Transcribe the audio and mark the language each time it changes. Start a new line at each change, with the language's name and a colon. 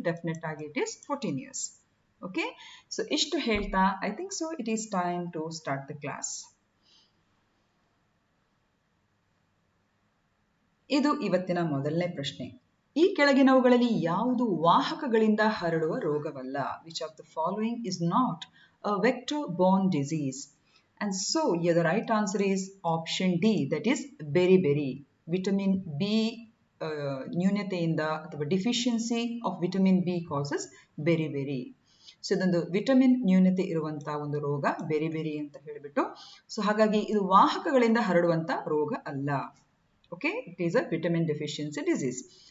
English: Definite ಆಗಿ it is 14 years. Okay,
Kannada: so ಇಷ್ಟು ಹೇಳ್ತಾ
English: I think so it is time to start the class.
Kannada: ಇದು ಇವತ್ತಿನ ಮೊದಲನೇ ಪ್ರಶ್ನೆ. ಈ ಕೆಳಗಿನವುಗಳಲ್ಲಿ ಯಾವುದು ವಾಹಕಗಳಿಂದ ಹರಡುವ ರೋಗವಲ್ಲ?
English: Which of the following is not a vector borne disease? And so yeah, the right answer is option D, that is beriberi. Vitamin B
Kannada: ನ್ಯೂನತೆಯಿಂದ ಅಥವಾ
English: Deficiency of vitamin B causes beriberi.
Kannada: So ಇದೊಂದು vitamin ನ್ಯೂನತೆ ಇರುವಂತಹ ಒಂದು ರೋಗ beriberi ಅಂತ ಹೇಳಿಬಿಟ್ಟು. So ಹಾಗಾಗಿ ಇದು ವಾಹಕಗಳಿಂದ ಹರಡುವಂತ ರೋಗ ಅಲ್ಲ. Okay,
English: It is a vitamin deficiency disease.